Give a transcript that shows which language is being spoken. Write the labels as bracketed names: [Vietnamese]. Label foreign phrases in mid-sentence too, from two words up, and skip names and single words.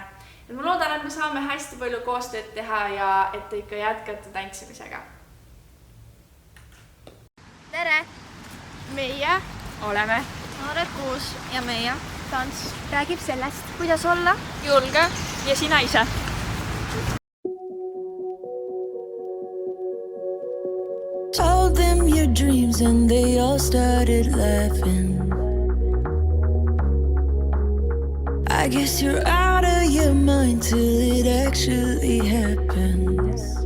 [Estonian] Et ma loodan, et me saame hästi palju koostööd teha ja et te ikka jätkate tantsimisega. Tere! Meie oleme Noored 6 ja meie tants räägib sellest, kuidas olla julge ja sina ise. [English] Told them your dreams and they all started laughing. I guess you're out of your mind till it actually happens.